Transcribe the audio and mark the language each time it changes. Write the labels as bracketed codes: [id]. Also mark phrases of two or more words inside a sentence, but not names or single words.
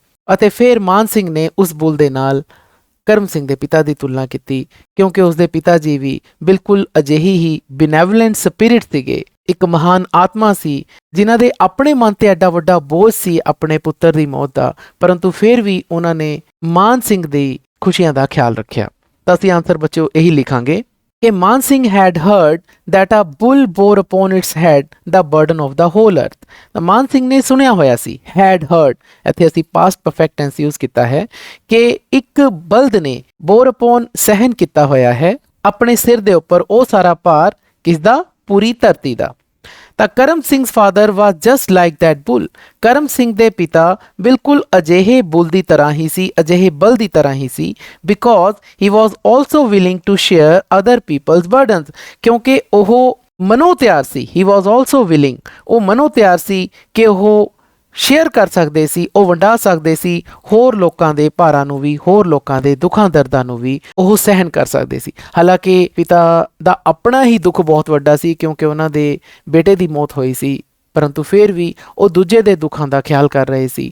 [pa] ਅਤੇ ਫਿਰ ਮਾਨ ਸਿੰਘ ਨੇ ਉਸ ਬੁੱਲ ਦੇ ਨਾਲ ਕਰਮ ਸਿੰਘ ਦੇ ਪਿਤਾ ਦੀ ਤੁਲਨਾ ਕੀਤੀ, ਕਿਉਂਕਿ ਉਸਦੇ ਪਿਤਾ ਜੀ ਵੀ ਬਿਲਕੁਲ ਅਜਿਹੀ ਹੀ [en] benevolent spirit [pa] ਸੀਗੇ, ਇੱਕ ਮਹਾਨ ਆਤਮਾ ਸੀ, ਜਿਨ੍ਹਾਂ ਦੇ ਆਪਣੇ ਮਨ ਤੇ ਐਡਾ ਵੱਡਾ ਬੋਝ ਸੀ ਆਪਣੇ ਪੁੱਤਰ ਦੀ ਮੌਤ ਦਾ, ਪਰੰਤੂ ਫਿਰ ਵੀ ਉਹਨਾਂ ਨੇ ਮਾਨ ਸਿੰਘ ਦੀ ਖੁਸ਼ੀਆਂ ਦਾ ਖਿਆਲ ਰੱਖਿਆ। ਤਾਂ ਅਸੀਂ ਆਨਸਰ ਬੱਚਿਓ ਇਹੀ ਲਿਖਾਂਗੇ ਕਿ [en] ਮਾਨ ਸਿੰਘ had heard that a bull bore upon its head the burden of the whole earth। [pa] ਤਾਂ ਮਾਨ ਸਿੰਘ ਨੇ ਸੁਣਿਆ ਹੋਇਆ ਸੀ, [en] had heard, [pa] ਇੱਥੇ ਅਸੀਂ [en] past perfect tense [pa] ਯੂਜ਼ ਕੀਤਾ ਹੈ ਕਿ ਇੱਕ ਬਲਦ ਨੇ [en] bore upon [pa] ਸਹਿਨ ਕੀਤਾ ਹੋਇਆ ਹੈ ਆਪਣੇ ਸਿਰ ਦੇ ਉੱਪਰ ਉਹ ਸਾਰਾ ਭਾਰ, ਕਿਸ ਦਾ, ਪੂਰੀ ਧਰਤੀ ਦਾ। [en] ਤਾਂ ਕਰਮ ਸਿੰਘ's father was just like that bull, [pa] ਕਰਮ ਸਿੰਘ ਦੇ ਪਿਤਾ ਬਿਲਕੁਲ ਅਜਿਹੇ ਬੁੱਲ ਦੀ ਤਰ੍ਹਾਂ ਹੀ ਸੀ, ਅਜਿਹੇ ਬਲ ਦੀ ਤਰ੍ਹਾਂ ਹੀ ਸੀ, [en] because he was also willing to share other people's burdens, [pa] ਕਿਉਂਕਿ ਉਹ ਮਨੋ ਤਿਆਰ ਸੀ, [en] he was also willing, [pa] ਉਹ ਮਨੋ ਤਿਆਰ ਸੀ ਕਿ ਉਹ ਸ਼ੇਅਰ ਕਰ ਸਕਦੇ ਸੀ, ਉਹ ਵੰਡਾ ਸਕਦੇ ਸੀ ਹੋਰ ਲੋਕਾਂ ਦੇ ਭਾਰਾਂ ਨੂੰ ਵੀ, ਹੋਰ ਲੋਕਾਂ ਦੇ ਦੁੱਖਾਂ ਦਰਦਾਂ ਨੂੰ ਵੀ ਉਹ ਸਹਿਨ ਕਰ ਸਕਦੇ ਸੀ। ਹਾਲਾਂਕਿ ਪਿਤਾ ਦਾ ਆਪਣਾ ਹੀ ਦੁੱਖ ਬਹੁਤ ਵੱਡਾ ਸੀ ਕਿਉਂਕਿ ਉਹਨਾਂ ਦੇ ਬੇਟੇ ਦੀ ਮੌਤ ਹੋਈ ਸੀ, ਪਰੰਤੂ ਫਿਰ ਵੀ ਉਹ ਦੂਜੇ ਦੇ ਦੁੱਖਾਂ ਦਾ ਖਿਆਲ ਕਰ ਰਹੇ ਸੀ।